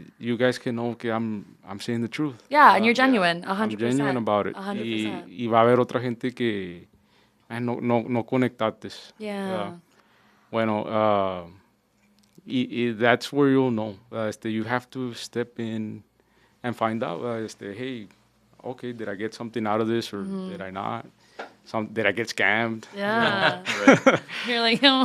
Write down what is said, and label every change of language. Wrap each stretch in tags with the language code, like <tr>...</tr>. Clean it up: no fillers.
<en>You guys can know que I'm saying the truth. Yeah, and you're genuine, 100%. I'm genuine about it. 100%.</en> <es>Y va a haber otra gente que no conectates.</es> <en>Yeah. Bueno, that's where you'll know. You have to step in and find out. Hey, okay, did I get something out of this, or did I not? Did I get scammed? Yeah. You're like,</en>